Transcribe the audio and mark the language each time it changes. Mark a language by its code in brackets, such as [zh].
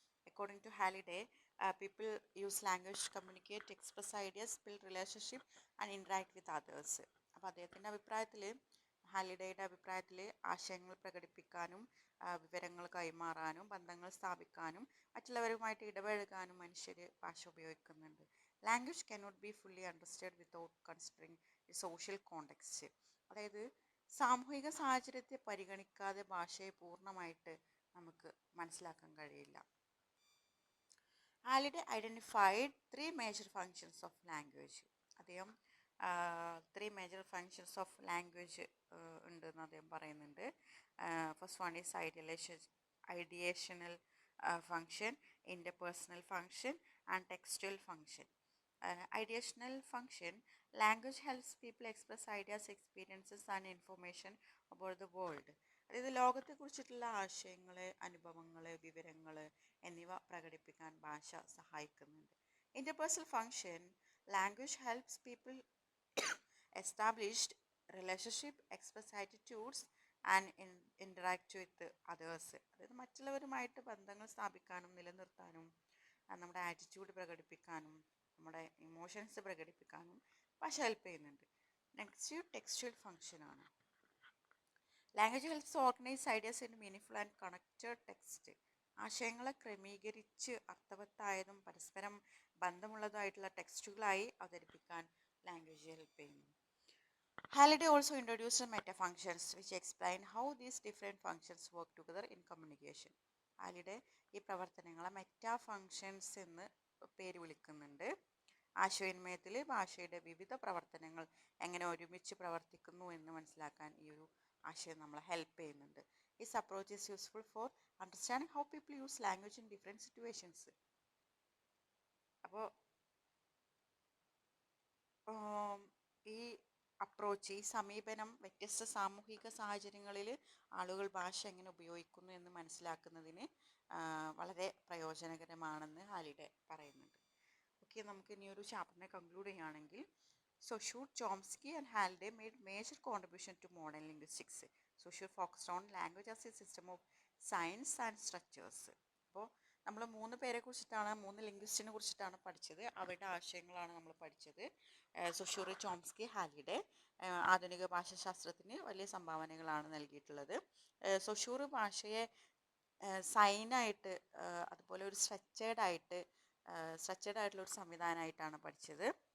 [en] According to Halliday, people use language to communicate, express ideas, build relationship and interact with others. [ml] അപ്പോൾ അദ്ദേഹത്തിൻ്റെ അഭിപ്രായത്തിൽ, ഹാലിഡേയുടെ അഭിപ്രായത്തിൽ ആശയങ്ങൾ പ്രകടിപ്പിക്കാനും വിവരങ്ങൾ കൈമാറാനും ബന്ധങ്ങൾ സ്ഥാപിക്കാനും മറ്റുള്ളവരുമായിട്ട് ഇടപഴകാനും മനുഷ്യർ ഭാഷ ഉപയോഗിക്കുന്നുണ്ട്. [en] Language cannot be fully understood without considering the social context. [ml] അതായത് സാമൂഹിക സാഹചര്യത്തെ പരിഗണിക്കാതെ ഭാഷയെ പൂർണ്ണമായിട്ട് നമുക്ക് മനസ്സിലാക്കാൻ കഴിയില്ല. [en] Halliday identified 3 major functions of language. [ml] അദ്ദേഹം 3 [en] major functions of language [ml] ഉണ്ടെന്ന് അദ്ദേഹം പറയുന്നുണ്ട്. [en] First one is ideational function, interpersonal function and textual function. Ideational function, language helps people express ideas, experiences and information about the world. [ml] അതായത് ലോകത്തെക്കുറിച്ചിട്ടുള്ള ആശയങ്ങൾ, അനുഭവങ്ങൾ, വിവരങ്ങൾ എന്നിവ പ്രകടിപ്പിക്കാൻ ഭാഷ സഹായിക്കുന്നുണ്ട്. [en] Interpersonal function, language helps people established relationship, express attitudes and interact with others. [ml] അതായത് മറ്റുള്ളവരുമായിട്ട് ബന്ധങ്ങൾ സ്ഥാപിക്കാനും നിലനിർത്താനും നമ്മുടെ ആറ്റിറ്റ്യൂഡ് പ്രകടിപ്പിക്കാനും നമ്മുടെ ഇമോഷൻസ് പ്രകടിപ്പിക്കാനും ഭാഷ ഹെൽപ്പ് ചെയ്യുന്നുണ്ട്. [en] Next textual ഫങ്ഷനാണ്. Language helps organise ideas in meaningful and connected text. [ml] ആശയങ്ങളെ ക്രമീകരിച്ച് അർത്ഥവത്തായതും പരസ്പരം ബന്ധമുള്ളതുമായിട്ടുള്ള ടെക്സ്റ്റുകളായി അവതരിപ്പിക്കാൻ ലാംഗ്വേജ് ഹെൽപ്പ് ചെയ്യുന്നു. [en] Halliday also introduced meta functions which explain how these different functions work together in communication. [ml] ഹാലിഡേ ഈ പ്രവർത്തനങ്ങളെ മെറ്റാ ഫങ്ഷൻസ് എന്ന് പേര് വിളിക്കുന്നുണ്ട്. ആശയവിനിമയത്തിൽ ഭാഷയുടെ വിവിധ പ്രവർത്തനങ്ങൾ എങ്ങനെ ഒരുമിച്ച് പ്രവർത്തിക്കുന്നു എന്ന് മനസ്സിലാക്കാൻ ഈ ഒരു ആശയം നമ്മളെ ഹെൽപ്പ് ചെയ്യുന്നുണ്ട്. [en] This approach is useful for understanding how people use language in different situations. [ml] അപ്പോൾ ഈ അപ്രോച്ച്, ഈ സമീപനം വ്യത്യസ്ത സാമൂഹിക സാഹചര്യങ്ങളിൽ ആളുകൾ ഭാഷ എങ്ങനെ ഉപയോഗിക്കുന്നു എന്ന് മനസ്സിലാക്കുന്നതിന് വളരെ പ്രയോജനകരമാണെന്ന് ഹാലിഡേ പറയുന്നുണ്ട്. ഓക്കെ, നമുക്ക് ഇനി ഒരു ചാപ്റ്ററിനെ കൺക്ലൂഡ് ചെയ്യുകയാണെങ്കിൽ, [en] Saussure, Chomsky and Halliday made major contribution to modern linguistics. Saussure focused on language as a system of science and structures. [ml] അപ്പോൾ നമ്മൾ 3 പേരെ കുറിച്ചിട്ടാണ്, 3 ലിംഗ്വിസ്റ്റിനെ കുറിച്ചിട്ടാണ് പഠിച്ചത്. അവരുടെ ആശയങ്ങളാണ് നമ്മൾ പഠിച്ചത്. സൊഷ്യൂർ, ചോംസ്കി, ഹാലിഡേ ആധുനിക ഭാഷാശാസ്ത്രത്തിന് വലിയ സംഭാവനകളാണ് നൽകിയിട്ടുള്ളത്. സൊഷ്യൂർ ഭാഷയെ സൈനായിട്ട്, അതുപോലെ ഒരു സ്ട്രക്ചേർഡ് ആയിട്ടുള്ള ഒരു സംവിധാനമായിട്ടാണ് പഠിച്ചത്.